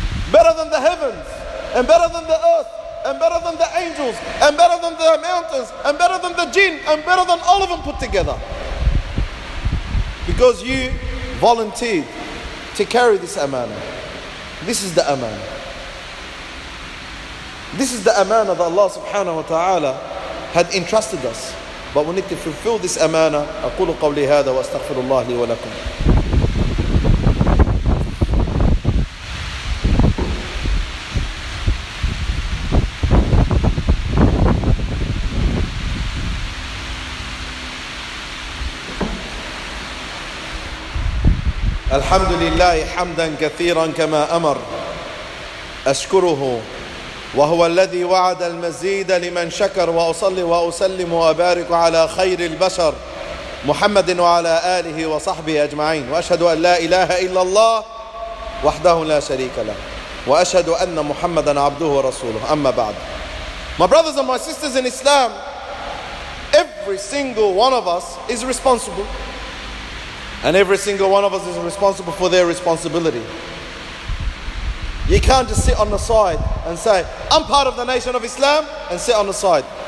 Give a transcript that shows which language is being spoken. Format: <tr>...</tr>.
<en>Better than the heavens, and better than the earth, and better than the angels, and better than the mountains, and better than the jinn, and better than all of them put together. Because you volunteered to carry this amana. This is the amana. This is the amana that Allah subhanahu wa ta'ala had entrusted us. But we need to fulfill this amana.</en> <ar>أقول قولي هذا وأستغفر الله لي ولكم. الحمد لله حمدا كثيرا كما أمر أشكره وهو الذي وعد المزيد لمن شكر وأصلي وأسلم وأبارك على خير البشر محمد وعلى آله وصحبه أجمعين وأشهد أن لا إله إلا الله وحده لا شريك له وأشهد أن محمدا عبده ورسوله أما بعد.</ar> <en>My brothers and my sisters in Islam, every single one of us is responsible. And every single one of us is responsible for their responsibility. You can't just sit on the side and say, I'm part of the nation of Islam, and sit on the side.</en>